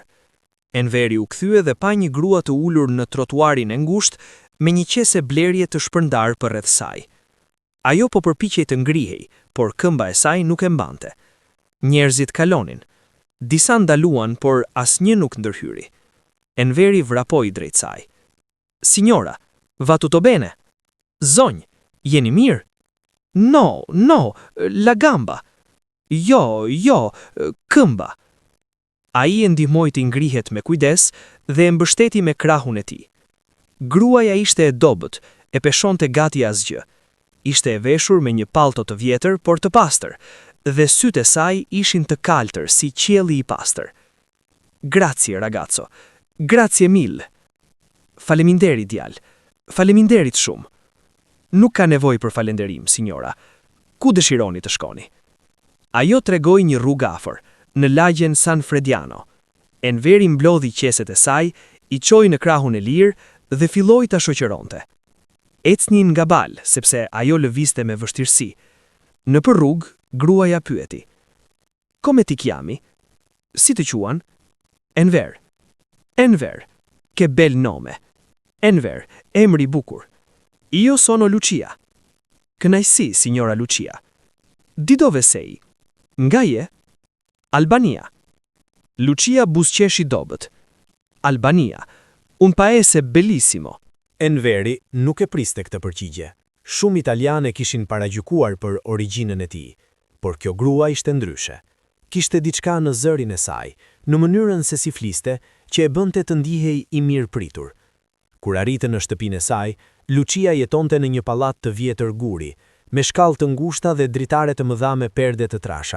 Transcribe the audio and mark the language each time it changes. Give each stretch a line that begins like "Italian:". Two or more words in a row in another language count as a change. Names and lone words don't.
Albanian: Enveri u kthye dhe pa një grua të ulur në trotuarin e ngushtë me një qese blerje të shpërndar përreth saj. Ajo po përpiqej të ngrihej, por këmba e saj nuk e mbante. Njerëzit kalonin. Disa ndaluan, por asnjë nuk ndërhyri. Enveri vrapoi drejt saj.
Italian: Signora, va tutto bene?
Albanian: Zonjë, jeni mirë?
Italian: No, no, la gamba.
Albanian: Jo, këmba. A i e ndihmoi të ngrihet me kujdes dhe e mbështeti me krahun e tij. Gruaja ishte e dobët, e peshonte gati asgjë. Ishte e veshur me një pallto të vjetër, por të pastër, dhe sytë e saj ishin të kaltër si qielli i pastër.
Italian: Grazie, ragazzo. Grazie mille.
Albanian: Faleminderit, djalë. Faleminderit shumë. Nuk ka nevojë për falenderim, signora. Ku dëshironi të shkoni? Ajo tregoi një rrugë afër, në lagjen San Frediano. Enveri mblodhi qeset e saj, i çoi në krahun e lirë dhe filloi ta shoqëronte. Ecnin nga balë, sepse ajo lëvizte me vështirësi. Nëpër rrugë, gruaja pyeti.
Italian: Come ti chiami?
Albanian: Si të quan? Enver. Enver.
Italian: Che bel nome.
Albanian: Enver, emri i bukur.
Italian: Io sono Lucia.
Albanian: Kënaqësi, signora Lucia.
Italian: Di dove sei?
Albanian: Nga je? Albania. Lucia buzëqeshi dobët. Albania.
Italian: Un paese bellissimo.
Albanian: Enveri nuk e priste këtë përgjigje. Shumë italiane kishin paragjykuar për origjinën e tij, por kjo grua ishte ndryshe. Kishte diçka në zërin e saj, në mënyrën se si fliste, që e bënte të ndihej i mirë pritur. Kur arritën në shtëpinë e saj, Lucia jetonte në një pallat të vjetër guri, me shkallë të ngushta dhe dritare të mëdha me perde të trasha.